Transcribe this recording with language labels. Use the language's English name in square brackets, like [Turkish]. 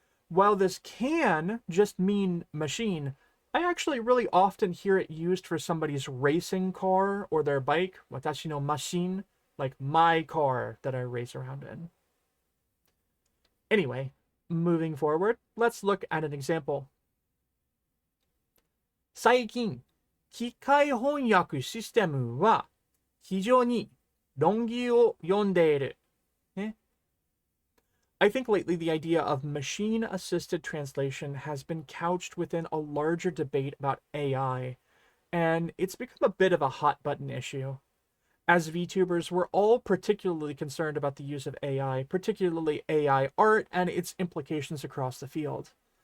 [English] While this can just mean machine, I actually really often hear it used for somebody's racing car or their bike, [Japanese] watashi no machine, [English] like my car that I race around in. Anyway, moving forward, let's look at an example. [Japanese] 最近、機械翻訳システムは非常に論議を読んでいる。 [English] I think lately the idea of machine-assisted translation has been couched within a larger debate about AI, and it's become a bit of a hot-button issue. As VTubers, we're all particularly concerned about the use of AI, particularly AI art and its implications across the field.